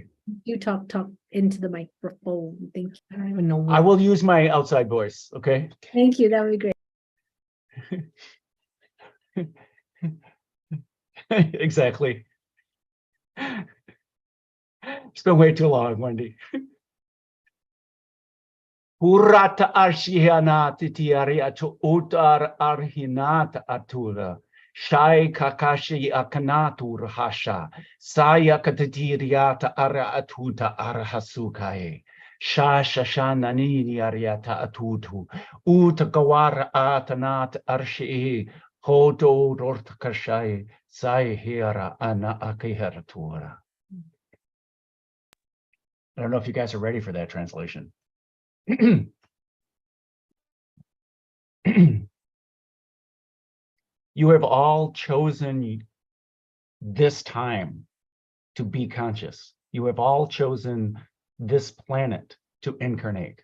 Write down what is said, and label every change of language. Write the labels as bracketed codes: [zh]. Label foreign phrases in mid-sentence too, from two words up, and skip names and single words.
[en] you talk into the microphone. Thank you. I don't even know. I will use my outside voice, okay? Thank you. That would be great. Exactly. It's been way too long, Wendy. Hurata arshihanat tiariatu utar arhinat atura. Shai kakashi akanatur hasha. Saya katatiriata ara atuta arhasukae. Sha shashananini ariata atutu. Utakawara atanat arshi. Hodo rortakashai. Sai hira ana akiharatura. I don't know if you guys are ready for that translation. You have all chosen this time to be conscious. You have all chosen this planet to incarnate.